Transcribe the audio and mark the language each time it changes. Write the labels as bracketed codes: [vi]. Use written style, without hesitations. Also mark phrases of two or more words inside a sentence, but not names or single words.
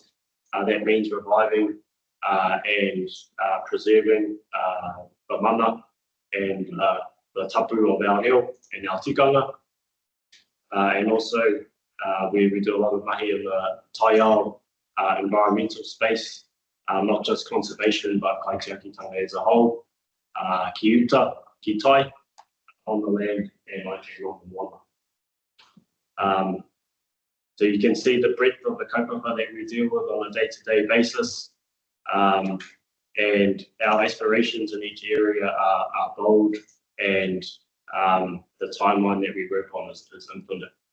[en] That means reviving and preserving the mana and the tapu of our reo and our tikanga. And also we do a lot of mahi in the taiao environmental space, not just conservation, but kaitiakitanga as a whole, [mi] ki uta, ki tai, [en] on the land and on the water. So you can see the breadth of the kaupapa that we deal with on a day-to-day basis. And our aspirations in each area are bold, and the timeline that we work on is infinite.